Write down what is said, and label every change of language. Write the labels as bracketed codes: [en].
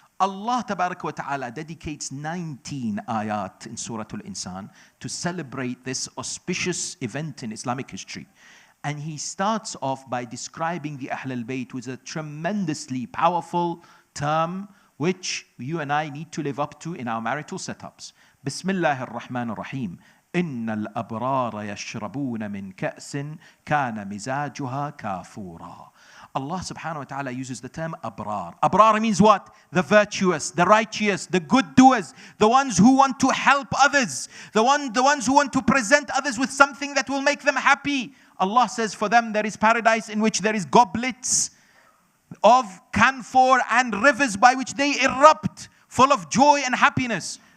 [en] Allah Tabaraka wa Ta'ala dedicates 19 ayat in Surah Al-Insan to celebrate this auspicious event in Islamic history. And he starts off by describing the Ahl al-Bayt with a tremendously powerful term which you and I need to live up to in our marital setups. [ar] Bismillahir Rahmanir Rahim. إن الأبرار يشربون من كأس كان مزاجها كافورا. [en] Allah subhanahu wa ta'ala uses the term abrar. Abrar means what? The virtuous, the righteous, the good doers, the ones who want to help others, the ones who want to present others with something that will make them happy. Allah says for them there is paradise in which there is goblets of camphor and rivers by which they erupt, full of joy and happiness.